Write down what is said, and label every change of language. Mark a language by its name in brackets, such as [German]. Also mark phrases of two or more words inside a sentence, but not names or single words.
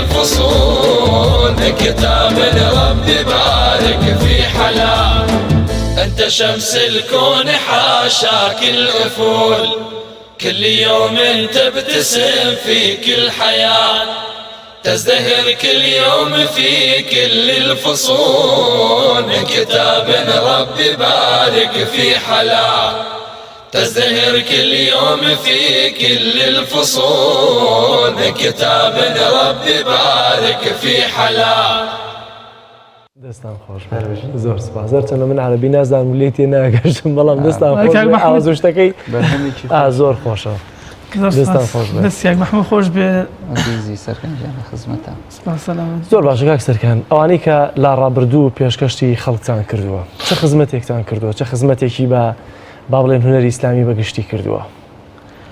[Arabic] الفصول من كتاب ربي بارك في حلا أنت شمس الكون حاشاك الأفول كل يوم تبتسم في كل حياة تزدهر كل يوم في كل الفصول من كتاب ربي بارك في حلا تزدهر كل يوم في كل الفصول من كتاب ربي بارك في حلا [Central Kurdish] دەستان خۆش زۆر سپاس زۆرچەند من عەرەبی نازانم لێی تێ ناگەشتم بەڵام دەستان خۆش ئازۆشتەکەی زۆر خۆشە دەستان خۆش دەستیاک محمود خۆش بێ عزیزی سەرکەنجیانە خزمەتە زۆر باشە کاک سەرکەن ئەوانەی کە لا ڕابردوو پێشکەشتی خەڵکتان کردووە چه خزمەتێکتان کردووە چه خزمەتێکی بە با بڵێن هونەری ئیسلامی بەگشتی کردووە